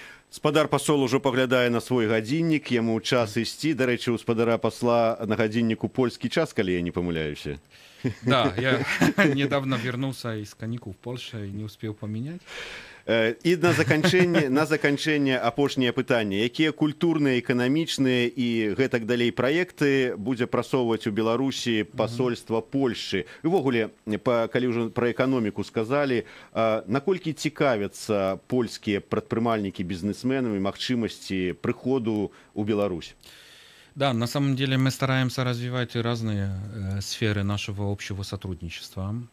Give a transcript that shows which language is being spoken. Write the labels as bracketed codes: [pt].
[be] Спадар пасол ужо паглядае на свой гадзіннік, яму час ісці. Дарэчы, у спадара пасла на гадзінніку польскі час, калі я не помыляюся. [ru] Да, я недавно вернулся из каникул в Польше и не успел поменять. [be] І на заканчэнне апошняе пытанне. Якія культурныя, эканамічныя і гэтак далей праекты будзе прасоўваць у Беларусі пасольства Польшчы? Увогуле, калі ўжо пра эканоміку сказалі, наколькі цікавяцца польскія прадпрымальнікі бізнесменамі магчымасці прыходу ў Беларусь? [ru] Да, на самом деле мы стараемся развивать разные сферы нашего общего сотрудничества.